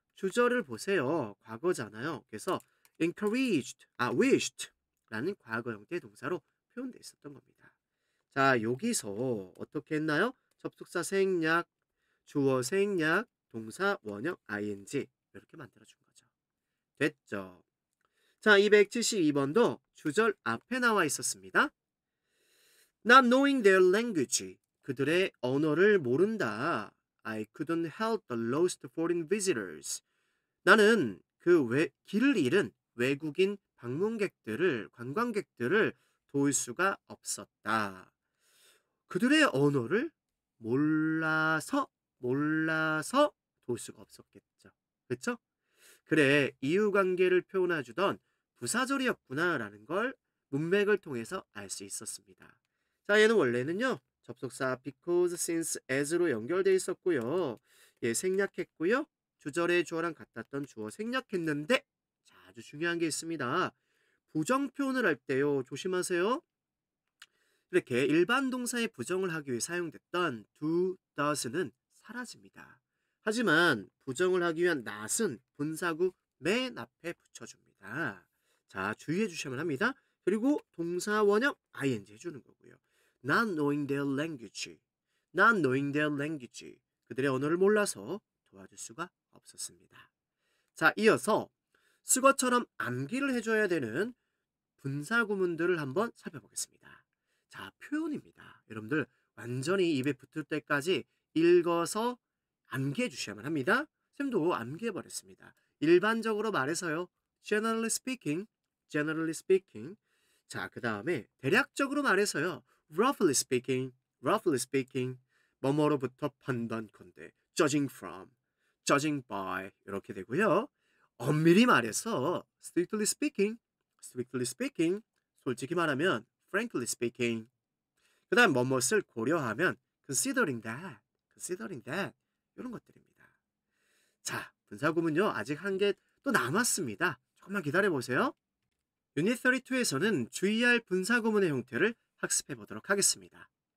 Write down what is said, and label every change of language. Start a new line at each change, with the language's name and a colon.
Korean: 주절을 보세요. 과거잖아요. 그래서 encouraged, wished 라는 과거 형태의 동사로 표현되어 있었던 겁니다. 자, 여기서 어떻게 했나요? 접속사 생략, 주어 생략, 동사 원형 ing 이렇게 만들어준 거죠. 됐죠? 자, 272번도 주절 앞에 나와 있었습니다.
English: Not knowing their language.
Korean: 그들의 언어를 모른다.
English: I couldn't help the lost foreign visitors.
Korean: 나는 길을 잃은 외국인 방문객들을, 관광객들을 도울 수가 없었다. 그들의 언어를 몰라서 도울 수가 없었겠죠. 그렇죠? 그래, 이유관계를 표현해주던 부사절이었구나라는 걸 문맥을 통해서 알 수 있었습니다. 자, 얘는 원래는요. 접속사 because, since, as로 연결돼 있었고요. 예, 생략했고요. 주절의 주어랑 같았던 주어 생략했는데 자, 아주 중요한 게 있습니다. 부정 표현을 할 때요. 조심하세요. 이렇게 일반 동사의 부정을 하기 위해 사용됐던 do, does는 사라집니다. 하지만 부정을 하기 위한 not은 분사구 맨 앞에 붙여줍니다. 자, 주의해 주셔야만 합니다. 그리고 동사 원형 ing 해주는 거고요.
English: Not knowing their language. Not knowing their language.
Korean: 그들의 언어를 몰라서 도와줄 수가 없었습니다. 자, 이어서 수거처럼 암기를 해줘야 되는 분사 구문들을 한번 살펴보겠습니다. 자, 표현입니다. 여러분들 완전히 입에 붙을 때까지 읽어서 암기해 주셔야만 합니다. 쌤도 암기해 버렸습니다. 일반적으로 말해서요.
English: generally speaking, generally speaking.
Korean: 자, 그 다음에 대략적으로 말해서요.
English: roughly speaking, roughly speaking.
Korean: 뭐뭐로부터 판단컨대
English: judging from, judging by
Korean: 이렇게 되고요. 엄밀히 말해서
English: strictly speaking, strictly speaking.
Korean: 솔직히 말하면
English: frankly speaking.
Korean: 그 다음 뭐뭇을 고려하면
English: considering that, considering that
Korean: 이런 것들입니다. 자, 분사구문요. 아직 한 개 또 남았습니다. 조금만 기다려보세요. 유닛 32에서는 주의할 분사구문의 형태를 학습해 보도록 하겠습니다.